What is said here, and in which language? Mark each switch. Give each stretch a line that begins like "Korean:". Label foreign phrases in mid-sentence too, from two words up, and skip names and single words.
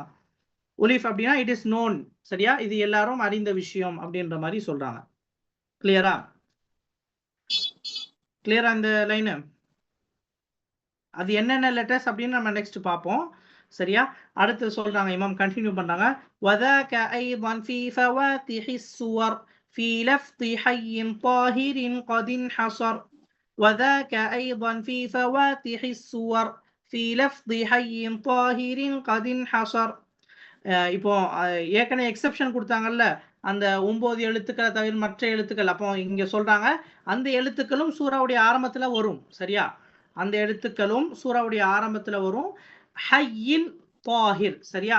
Tamil: உலிஃப் அப்படின்னா
English: it is known.
Tamil: சரியா? இது எல்லாரும் அறிந்த விஷயம் அப்படின்ற மாதிரி சொல்றாங்க. கிளியரா? கிளியரா இந்த லைனு? அது என்னென்ன லெட்டர்ஸ் அப்படின்னு நம்ம நெக்ஸ்ட் பார்ப்போம். சரியா? அடுத்து சொல்றாங்க, இமாம் கண்டினியூ பண்றாங்க.
Arabic: وذاك ايضا في فواتح السور في لفظ حي طاهر قد انحصر وذاك ايضا في فواتح السور في لفظ حي طاهر قد انحصر.
Tamil: இப்போ ஏற்கனவே எக்ஸெப்ஷன் கொடுத்தாங்கல்ல, அந்த 9 எழுத்துக்களை தவிர மற்ற எழுத்துக்கள். அப்போ இங்க சொல்றாங்க அந்த எழுத்துக்களும் சூராவுடைய ஆரம்பத்துல வரும். சரியா? அந்த எழுத்துக்களும் சூராவுடைய ஆரம்பத்துல வரும்.
Arabic: حي طاهر.
Tamil: சரியா?